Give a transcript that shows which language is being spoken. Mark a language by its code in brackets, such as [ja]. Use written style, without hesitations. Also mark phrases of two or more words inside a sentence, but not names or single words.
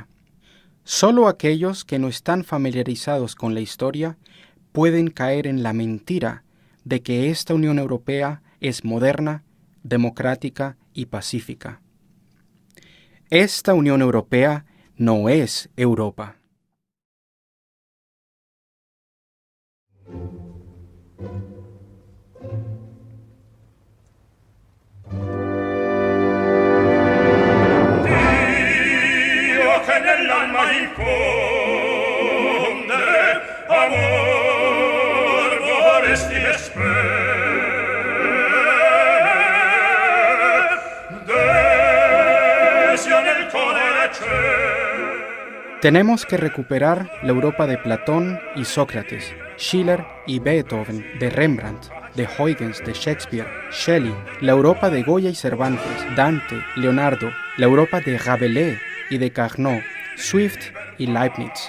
[es] Solo aquellos que no están familiarizados con la historia pueden caer en la mentira de que esta Unión Europea es moderna, democrática y pacífica. Esta Unión Europea no es Europa. [it] Dio che nell'alma infonde amor vorresti desio nel cuore c'è. [es] Tenemos que recuperar la Europa de Platón y Sócrates, Schiller y Beethoven, de Rembrandt, de Huygens, de Shakespeare, Shelley, la Europa de Goya y Cervantes, Dante, Leonardo, la Europa de Rabelais y de Carnot, Swift y Leibniz.